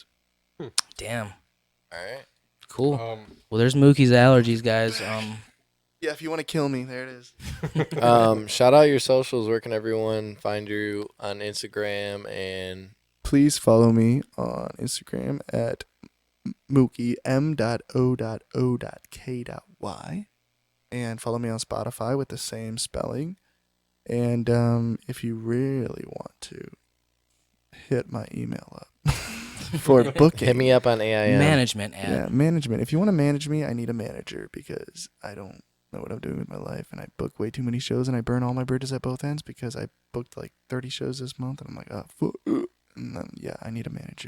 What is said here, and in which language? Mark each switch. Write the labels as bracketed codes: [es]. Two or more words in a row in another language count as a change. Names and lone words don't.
[en] Damn. All right. Cool. Well, there's M.o.o.k.y.'s allergies, guys. Yeah, if you want to kill me, there it is. Shout out your socials. Where can everyone find you on Instagram? And please follow me on Instagram at M.o.o.k.y, M.o.o.k.y. And follow me on Spotify with the same spelling. And if you really want to, hit my email up. for booking. Hit me up on AIM. Management app. Yeah, management. If you want to manage me, I need a manager because I don't know what I'm doing with my life, and I book way too many shows, and I burn all my bridges at both ends because I booked like 30 shows this month, and I'm like, and then, yeah, I need a manager.